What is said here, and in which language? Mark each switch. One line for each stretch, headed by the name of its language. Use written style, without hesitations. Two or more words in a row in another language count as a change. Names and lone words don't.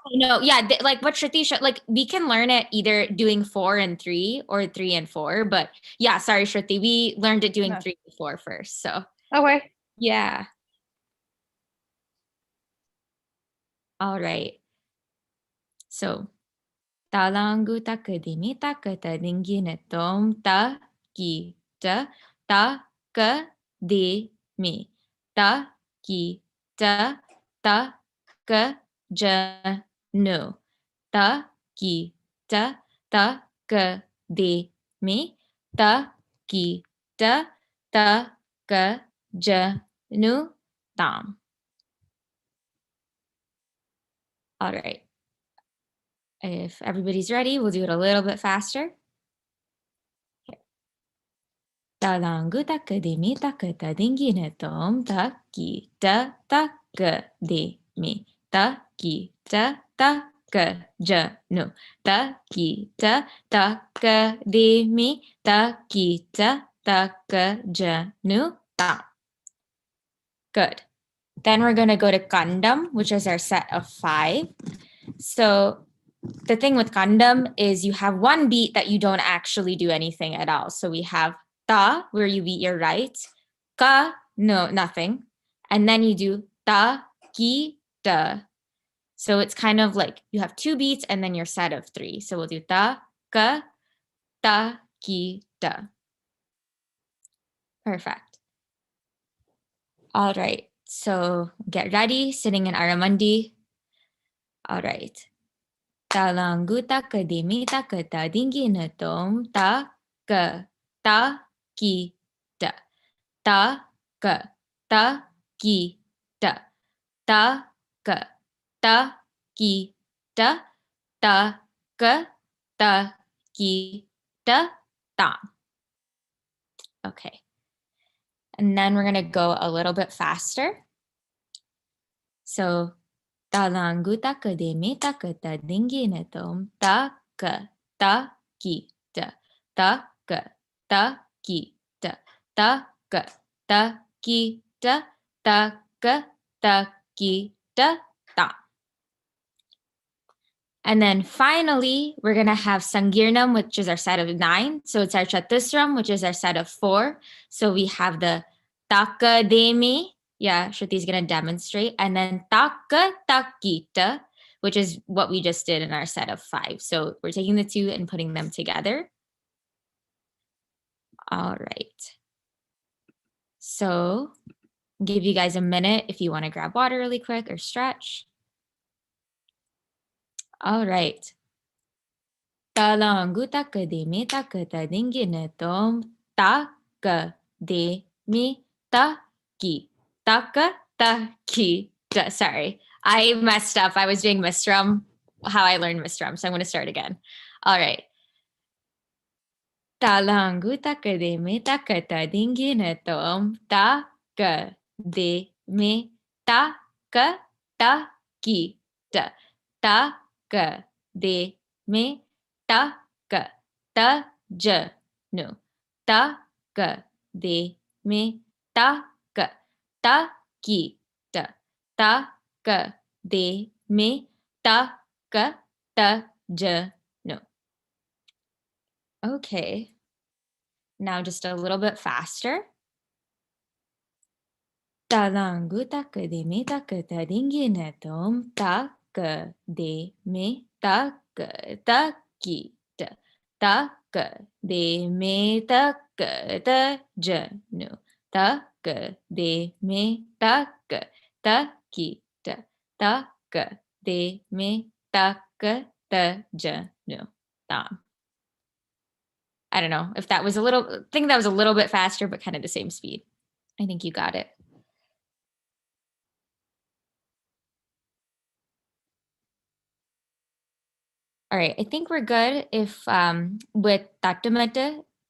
English: Okay, no, yeah, like what Shruti showed, like we can learn it either doing 4 and 3 or 3 and 4, but yeah, sorry, Shruti, we learned it doing No. 3 and 4 first, so Okay. yeah. All right. So, talangu takadimi takatadinginetom takita takadimi takita takajanu takita takadimi takita takajanu tam. All right. If everybody's ready, we'll do it a little bit faster. Talangu takadimi takatadinginetom takita takadimi takita takajanu takita takadimi takita takajanu tam. Good. Then we're going to go to Kandam, which is our set of 5. So the thing with Kandam is you have one beat that you don't actually do anything at all. So we have ta, where you beat your right, ka, no, nothing. And then you do ta, ki, da. So it's kind of like you have 2 beats and then your set of 3. So we'll do ta, ka, ta, ki, da. Perfect. All right. So get ready, sitting in Aramundi. All right. Talangu takadimi takatadinginetom taka takita taka takita taka takita taka takita ta. Okay. And then we're going to go a little bit faster. So talangu takadimi takatadinginetom taka takita taka takita taka takita taka takita ta. And then finally, we're going to have Sangirnam, which is our set of 9. So it's our Chatusram, which is our set of 4. So we have the Takademi. Yeah, Shruti's going to demonstrate. And then Taka Takita, which is what we just did in our set of 5. So we're taking the 2 and putting them together. All right. So I'll give you guys a minute if you want to grab water really quick or stretch. All right. Talangu takadimi takatadinginetom takadimi taki taka taki. Sorry, I messed up. I was doing Mistram, how I learned Mistram. So I'm going to start again. All right. Talangu takadimi takatadinginetom takadimi taka taki takadimi taka tajanu takadimi taka takita takadimi taka tajanu. Okay. Now just a little bit faster. Talangu tak de me tak ta dingina tom tak de me tak taki tak de me tak ta janu tak de me tak taki tak de me tak ta janu. I don't know if that was I think that was a little bit faster, but kind of the same speed. I think you got it. All right, I think we're good if with Tatumata.